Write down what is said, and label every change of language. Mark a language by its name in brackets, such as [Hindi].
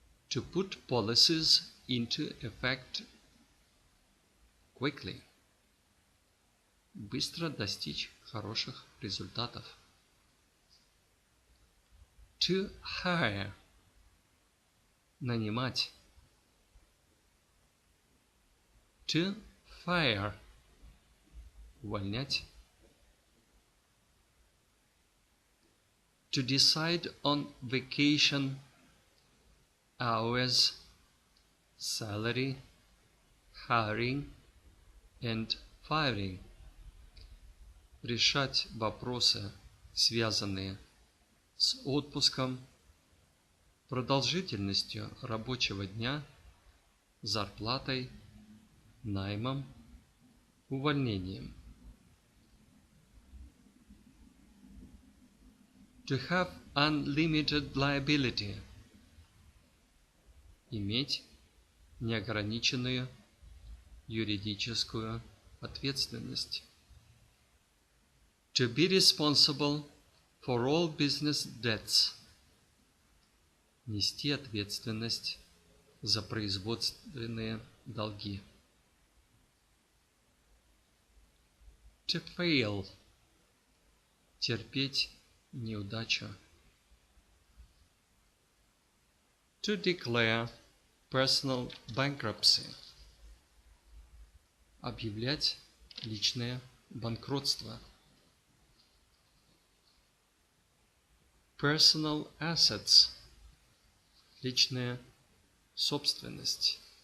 [English] To put policies into effect quickly. [Russian] Быстро достичь хороших результатов. [English] To hire. Нанимать. To fire. Увольнять. To decide on vacation, hours, salary, hiring and firing. [Russian] Решать вопросы, связанные с отпуском, продолжительностью рабочего дня, зарплатой, наймом, увольнением. [English] To have unlimited liability. [Russian] Иметь неограниченную юридическую ответственность. [English] To be responsible for all business debts. [Russian] Нести ответственность за производственные долги. [English] To fail. Терпеть неудачу. To declare personal bankruptcy. [Russian] Объявлять личное банкротство. [English] Personal assets. Личная собственность.